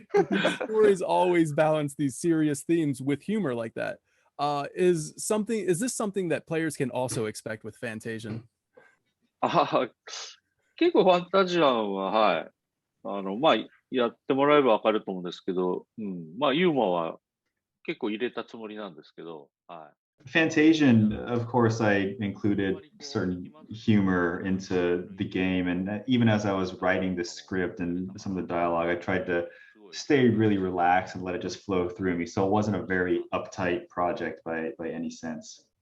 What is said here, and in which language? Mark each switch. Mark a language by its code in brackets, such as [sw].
[en] Your stories always balance these serious themes with humor like that. Is this something that players can also expect with Fantasian? [ja] 結構ファンタジアンは、はい。まあ、やってもらえばわかると思うんですけど、まあ、ユーモアは結構入れたつもりなんですけど、はい。 [en] Fantasian, of course, I included certain humor into the game. And even as I was writing the script and some of the dialogue, I tried to stay really relaxed and let it just flow through me. So it wasn't a very uptight project by any sense.